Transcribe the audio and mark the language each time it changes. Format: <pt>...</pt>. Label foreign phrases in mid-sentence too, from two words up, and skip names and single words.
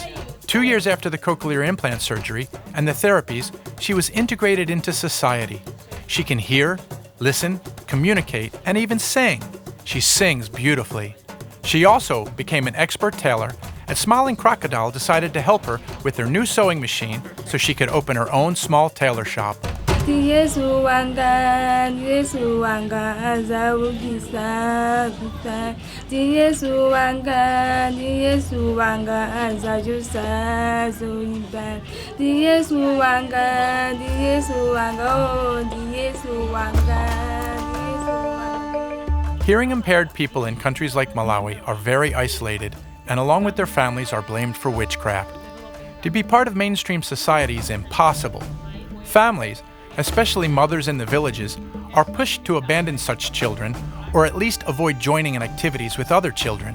<en>2 years after the cochlear implant surgery and the therapies, she was integrated into society. She can hear, listen, communicate, and even sing. She sings beautifully. She also became an expert tailor, and Smiling Crocodile decided to help her with her new sewing machine so she could open her own small tailor shop.</en> <ny>Yesu wanga azawugisa kuta. Yesu wanga azajusa zoiba. Yesu wanga oh Yesu wanga.</ny> <en>Hearing impaired people in countries like Malawi are very isolated and along with their families are blamed for witchcraft. To be part of mainstream society is impossible. Families, especially mothers in the villages, are pushed to abandon such children or at least avoid joining in activities with other children.</en>